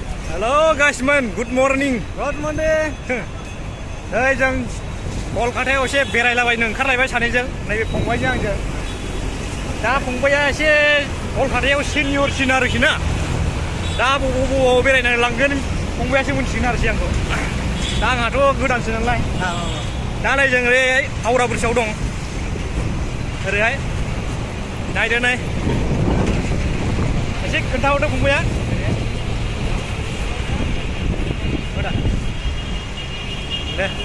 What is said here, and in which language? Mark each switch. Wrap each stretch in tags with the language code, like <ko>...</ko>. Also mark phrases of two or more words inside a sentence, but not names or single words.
<en>Hello guys man, good morning. Good morning.</en> <brx>Đây जों कलकातायाव एसे बेरायलाबायनो ओंखारलायबाय सानैजों नैबे फंबायजों आंजों दा फंबाया एसे कलकातायाव सिनियरसिन आरोखि ना दा बबाव बेरायनानै लांगोन फंबायासो मिथिगोन आरोखि आंखौ दा आंहाथ' गोदानसो नालाय दा नै जों ओरै हावरा ब्रिजआव दं ओरैहाय नायदो नै एसे खोन्थाहरदो फंबाया दे</brx>